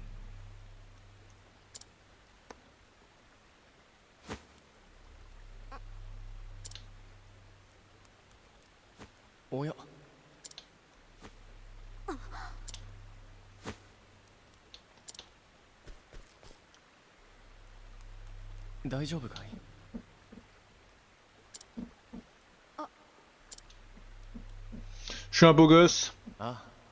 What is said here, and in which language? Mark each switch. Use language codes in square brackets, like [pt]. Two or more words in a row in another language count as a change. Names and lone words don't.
[ja] おや大丈夫かい [fr] Je suis un beau gosse. あ